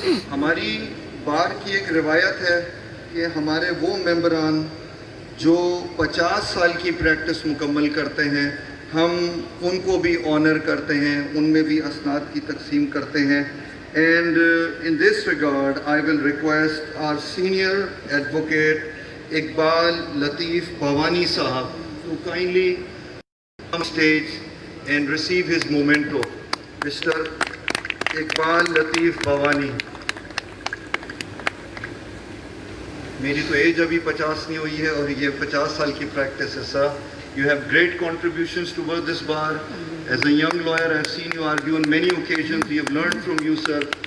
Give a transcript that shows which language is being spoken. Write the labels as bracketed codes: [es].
[ur] ہماری بار کی ایک روایت ہے کہ ہمارے وہ ممبران جو 50 سال کی پریکٹس مکمل کرتے ہیں, ہم ان کو بھی آنر کرتے ہیں, ان میں بھی اسناد کی تقسیم کرتے ہیں. [en] And in this regard, I will request our senior advocate Iqbal Lateef Bhavani Sahab to kindly come on stage and receive his memento. Mr. Iqbal Lateef Bhavani. [ur] میری تو ایج ابھی 50 نہیں ہوئی ہے اور یہ 50 سال کی پریکٹس ہے. [en] Sir, you have great contributions toward this bar. As a young lawyer, I have seen you argue on many occasions. We have learned from you, sir.